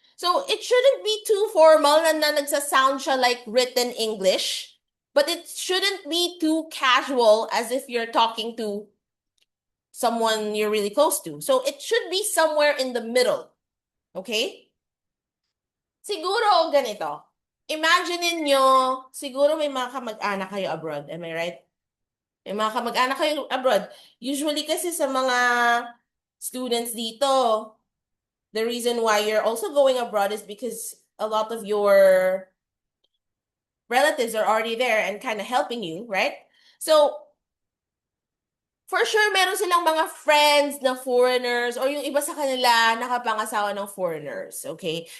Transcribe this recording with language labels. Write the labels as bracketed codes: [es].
[en] So it shouldn't be too formal na nagsasound siya like written English, but it shouldn't be too casual as if you're talking to someone you're really close to. So it should be somewhere in the middle. [tl] Okay? Siguro ganito. Imagine niyo, siguro may mga kamag-anak kayo abroad. Am I right? May mga kamag-anak kayo abroad. [en] Usually kasi sa mga students dito, the reason why you're also going abroad is because a lot of your relatives are already there and kind of helping you, right? [tl] So, for sure, meron silang mga friends na foreigners or yung iba sa kanila nakapangasawa ng foreigners, okay?